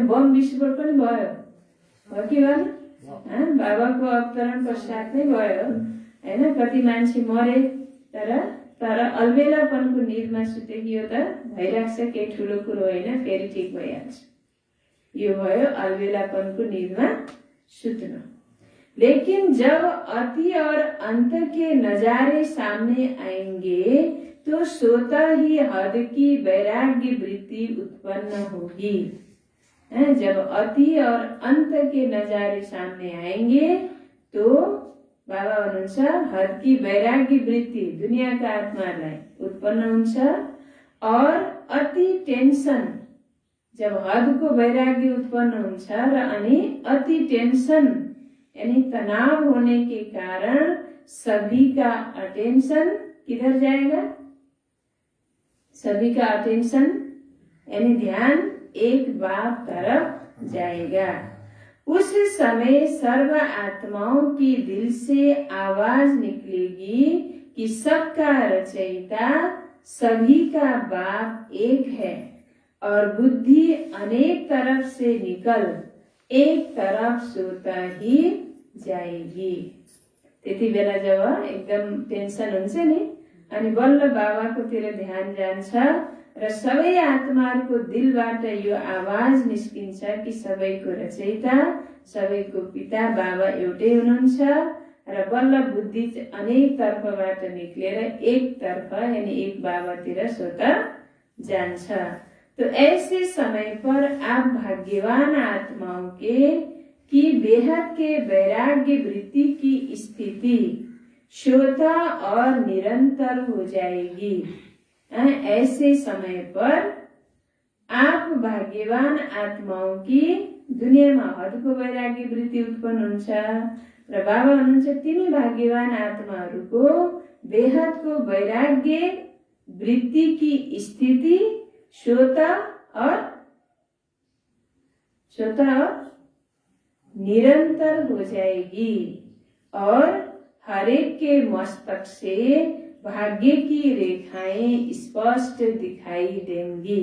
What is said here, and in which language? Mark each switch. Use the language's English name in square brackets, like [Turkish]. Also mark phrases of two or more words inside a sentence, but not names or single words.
[Nepali] बम विस्फोट पनि भयो कि भएन, बाबाको अवतरण पश्चात नै भयो हैन। कति मान्छे मरे, तर अलबेलापनको निदमा सुते कि यो त भइरहेछ के ठुलो कुरो होइन, फेरि ठिक भइहाल्छ। यो भयो अलबेलापनको निदमा सुत्नु। [Hindi] लेकिन जब अति और अंत के नजारे सामने आएंगे तो स्वतः ही हद की वैराग्य वृत्ति उत्पन्न होगी। जब अति और अंत के नजारे सामने आएंगे तो बाबा भन्नुहुन्छ हद की वैराग्य वृत्ति [Nepali] दुनियाँका आत्मालाई उत्पन्न हुन्छ और अति टेंशन, जब हदको वैराग्य उत्पन्न हुन्छ र अनि [Hindi] अति टेंशन यानी तनाव होने के कारण सभी का अटेंशन किधर जाएगा, सभी का अटेंशन यानी ध्यान एक बात तरफ जाएगा। उस समय सर्व आत्माओं की दिल से आवाज निकलेगी कि सबका रचयिता सभी का बाप एक है और बुद्धि अनेक तरफ से निकल एक तरफ सोता ही जाएगी। [Nepali] त्यति बेला जब एकदम टेंशन हुन्छ नि, अनि बल्ल बाबाकोतिर ध्यान जान्छ र सबै आत्माहरूको दिलबाट यो आवाज निस्किन्छ कि सबैको रचयिता, सबैको पिता बाबा एउटै हुनुहुन्छ र बल्ल बुद्धि अनेक तर्फबाट निक्लेर एक तर्फ यानी एक बाबातिर स्वतः जान्छ। [Hindi] तो ऐसे समय पर आप भाग्यवान आत्माओं की बेहद के वैराग्य वृत्ति की स्थिति स्वतः और निरंतर हो जाएगी। ऐसे समय पर आप भाग्यवान आत्माओं की [Nepali] दुनियाँमा हदको वैराग्य वृत्ति उत्पन्न हुन्छ र बाबा भन्नुहुन्छ तिनी भाग्यवान आत्माहरूको बेहदको वैराग्य वृत्ति [Hindi] की स्थिति स्वतः और निरंतर हो जाएगी और हर एक के मस्तक से भाग्य की रेखाएं स्पष्ट दिखाई देंगी।